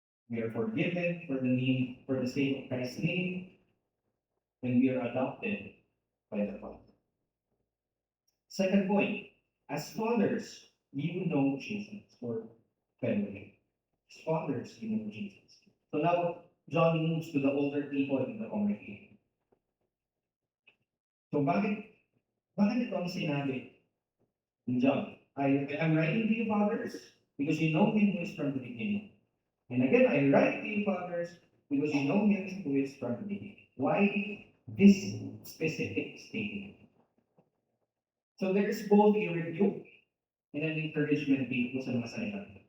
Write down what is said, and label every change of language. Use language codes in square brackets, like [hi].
[en] We are forgiven for the sake of Christ's name, and we are adopted by the Father. Second point, as fathers, you know Jesus, or family. As fathers, you know Jesus. So now, John moves to the older people in the congregation. [tl] So bakit ito ang sinabi ni John? [en] I'm writing to you, fathers, because you know Him who is from the beginning. And again, I write to you, fathers, because you know Him who is from the beginning. Why this specific statement? So there is both a rebuke and an encouragement [tl] dito sa mga salita.